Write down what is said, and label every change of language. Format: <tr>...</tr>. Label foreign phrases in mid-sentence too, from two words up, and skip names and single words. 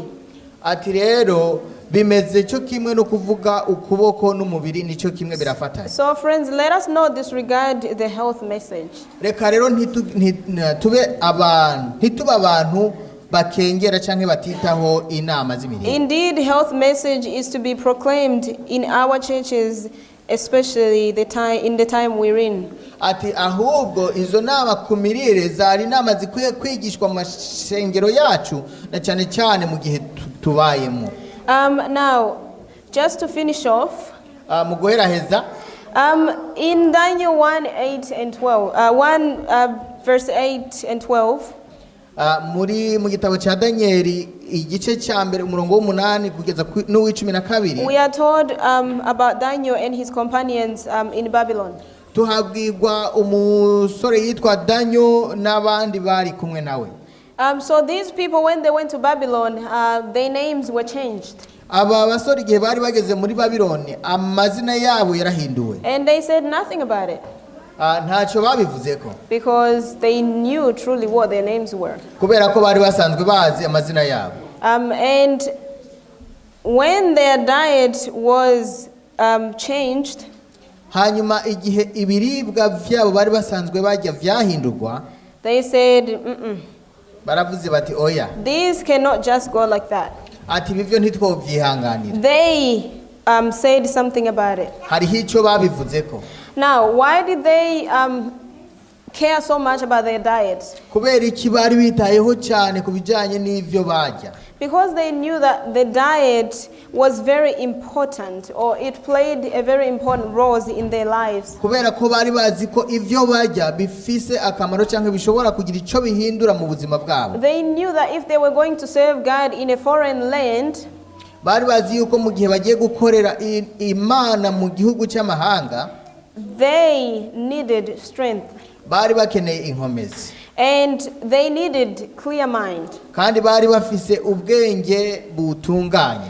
<rn>Ati rero bimeze cyo kimwe no kuvuga ukuboko n'umubiri nicyo kimwe birafatanya.</rn> <en>So friends, let us not disregard the health message.</en> <rn>Reka rero ntitube abantu bakengera canke batitaho inama z'imirire.</rn> <en>Indeed, health message is to be proclaimed in our churches, especially in the time we're in.</en> <rn>Ati ahubwo izo nama ku mirire zari inama zikwiye kwigishwa mu mashengero yacu na cyane cyane mu gihe tubayemo.</rn> <en>Now, just to finish off,</en> <rn>mu guheraheza,</rn> <en>in Daniel 1:8 and 12, 1 verse 8 and 12,</en> <rn>mu gitabo cya Danieli igice cya mbere umurongo w'umunani kugeza n'uw'icumi na kabiri,</rn> <en>we are told about Daniel and his companions in Babylon.</en> <rn>Tuhabwirwa umusore yitwa Daniel n'abandi bari kumwe nawe.</rn> <en>So these people, when they went to Babylon, their names were changed.</en> <rn>Aba basore igihe bari bageze muri Babyloni amazina yabo yarahinduwe.</rn> <en>And they said nothing about it.</en> <rn>Ntacyo babivuzeko.</rn> <en>Because they knew truly what their names were.</en> <rn>Kubera ko bari basanzwe bazi amazina yabo.</rn> <en>And when their diet was changed,</en> <rn>hanyuma igihe ibiribwa byabo bari basanzwe bajya vyahindurwa,</rn> <en>they said,</en> <rn>baravuze bati oya,</rn> <en>this cannot just go like that.</en> <rn>ati bivyo ntitwovyihanganira.</rn> <en>They said something about it.</en> <rn>Hariho ico babivuzeko.</rn> <en>Now, why did they care so much about their diet?</en> <rn>Kubera iki bari bitayeho cyane ku bijanye n'ivyo barya?</rn> <en>Because they knew that the diet was very important, or it played a very important role in their lives.</en> <rn>Kubera ko bari bazi ko ivyo barya bifise akamaro cyangwa bishobora kugira ico bihindura mu buzima bwabo.</rn> <en>They knew that if they were going to serve God in a foreign land,</en> <rn>bari bazi yuko mu gihe bagiye gukorera Imana mu gihugu cy'amahanga,</rn> <en>they needed strength.</en> <rn>Bari bakeneye inkomezi.</rn> <en>And they needed clear mind.</en> <rn>Kandi bari bafise ubwenge butunganye.</rn>